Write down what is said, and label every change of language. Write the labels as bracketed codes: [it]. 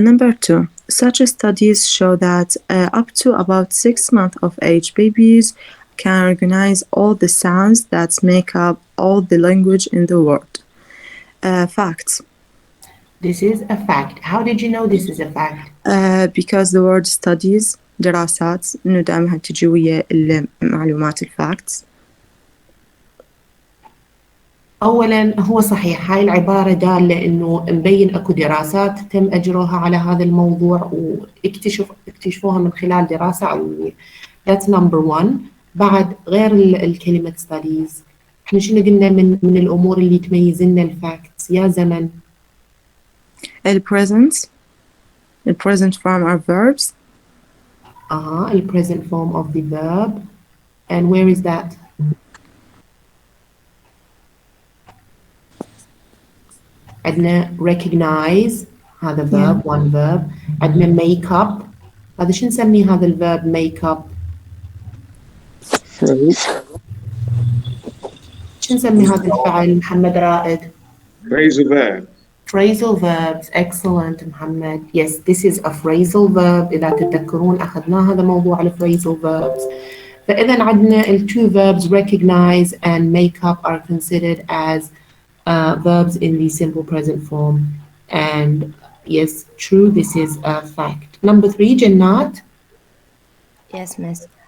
[en] Number two, such studies show that up to about 6 months of age, babies can recognize all the sounds that make up all the language in the world. Facts. This is a fact. How did you know this is a fact? Because the word studies [ar] دراسات إنه دائما تجي ويا المعلومات الفاكتس. أولاً هو صحيح هاي العبارة دالة إنه مبين أكو دراسات تم أجرها على هذا الموضوع واكتشفوها من خلال دراسة علمية. [en] That's number one. [ar] بعد غير الكلمة studies إحنا شنو قلنا من الأمور اللي تميزنا الفاكتس يا زمن؟ [en] The present form are verbs. The present form of the verb. And where is that? [ar] عندنا [en] recognize [ar] هذا [en] verb one verb. [ar] عندنا make up هذا شو نسميه هذا الverb make up؟ شو نسمي هذا الفعل محمد رائد؟ [en] Phrasal verb. Phrasal verbs. Excellent محمد. Yes, this is a phrasal verb. [ar] إذا تتذكرون أخذنا هذا موضوع ال phrasal verbs. فإذا عندنا ال [en] two verbs recognize and make up are considered as verbs in the simple present form. And yes, true, this is a fact. Number three, Jannat. Yes, miss.